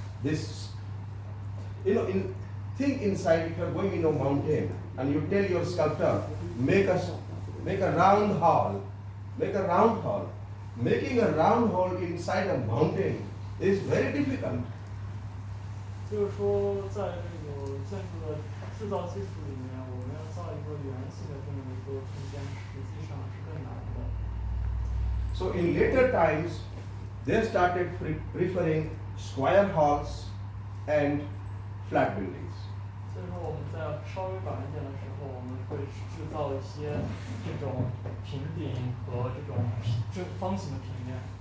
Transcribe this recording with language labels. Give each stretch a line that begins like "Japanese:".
English: This, think inside, if you are going in a mountain and you tell your sculptor, make a round hall, make a round hall. Making a round hall inside a mountain is very difficult.
Chinese: 就是说，在这个建筑的制造技术里面，我们要造一个圆形的这么一个空间，实际上是更难的。
English: So in later times, they started preferring square halls and flat buildings.
Chinese: 所以说，我们在稍微晚一点的时候，我们会制造一些这种平顶和这种正方形的平面。